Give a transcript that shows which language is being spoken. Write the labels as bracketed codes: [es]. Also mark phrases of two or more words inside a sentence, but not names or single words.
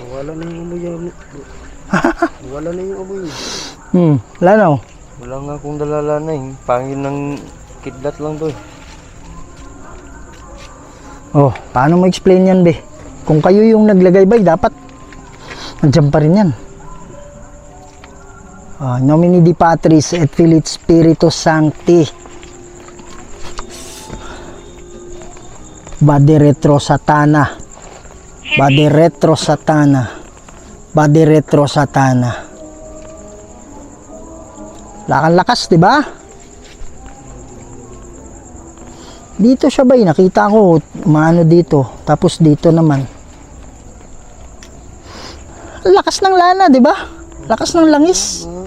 [tl] Wala na yung amoy yan. bro. Wala na yung amoy. Wala na oh. Wala nga akong dalala na eh. Pangin ng kidlat lang to eh. Oh, paano mo explain yan, be? Kung kayo yung naglagay ba, dapat nandiyan pa rin yan. [la] Nomini di Patris et Filii Spiritus Sancti. Bade retro satana. Bade [tl] Hindi. [la] retro satana. Bade retro satana. [tl] Lakas, di ba? Dito siya ba? Nakita ko maano dito. Tapos dito naman. Lakas ng lana, di ba? Lakas ng langis.